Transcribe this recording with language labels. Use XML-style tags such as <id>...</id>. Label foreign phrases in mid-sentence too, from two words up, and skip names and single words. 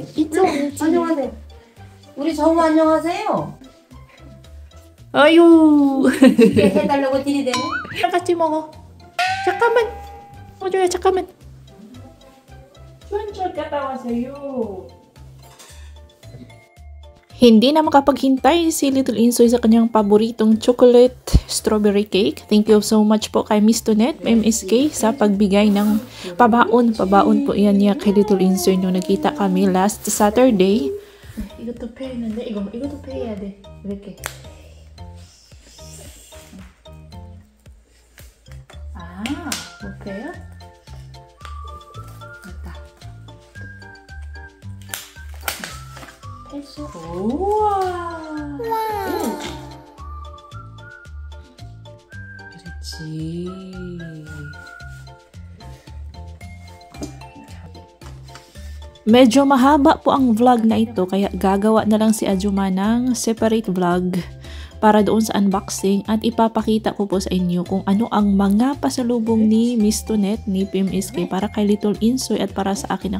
<ko>이쪽. 안녕하세요. 우리 정우 안녕하세요. 아유. 이렇게 해달라고 들이대네. 같이 먹어. 잠깐만. 호주야 잠깐만. Sunshot 갔다 왔어요.</ko> <tl>Hindi na makapaghintay si Little Insoy sa kanyang paboritong chocolate strawberry cake.</tl> <en>Thank you so much</en> <tl>po kay Miss Tonet, MSK, sa pagbigay ng pabaon. Pabaon po yan niya kay Little Insoy nung nagkita kami last Saturday.</tl> <ko>이것도 패했는데 이것도 패해야 돼. 이렇게. 못 패요? 됐어. 우와. 그렇지.</ko> <tl>Medyo mahaba po ang vlog na ito kaya gagawa na lang si Ajuma ng separate vlog para doon sa unboxing at ipapakita ko po sa inyo kung ano ang mga pasalubong ni Miss Tonet, ni PMSK para kay Little Insoy at para sa akin.</tl>